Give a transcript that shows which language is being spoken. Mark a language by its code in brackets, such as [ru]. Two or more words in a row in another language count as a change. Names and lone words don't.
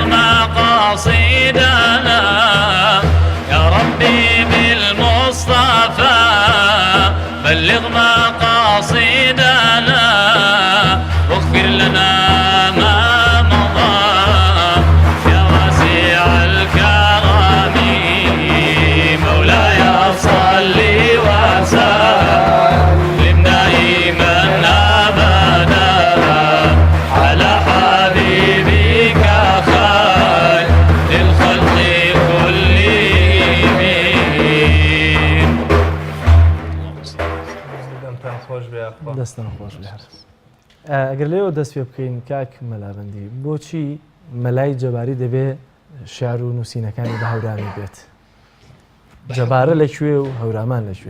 [ar] مقاصدنا يا ربي بالمصطفى بلغ مقاصدنا واغفر لنا ما مضى يا واسع الكرم مولاي صل وسلم دائما ابدا على حبيبك خير الخلق كلهم [ckb] دەستان خۆش بێت. ئەگەر لێەوە دەست پێ بکەین کاک مەلابەندی بۆچی مەلای جەباری دەبێت شار و نووسینەکانی بە هەورامی بێت جەبارە لەکوێ و هەورامان لەکوێ